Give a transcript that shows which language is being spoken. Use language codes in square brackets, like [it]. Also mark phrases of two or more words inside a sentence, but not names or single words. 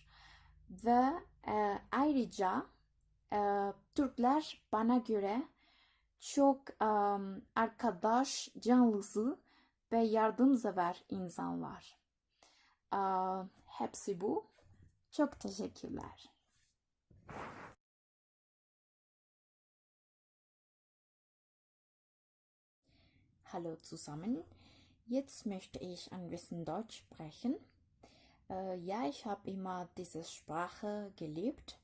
[tr] Ve ayrıca Türkler bana göre çok arkadaş canlısı ve yardımsever insanlar. Hepsi bu. Çok teşekkürler. [de] Hallo zusammen. Jetzt möchte ich ein bisschen Deutsch sprechen. Ja, ich habe immer diese Sprache geliebt.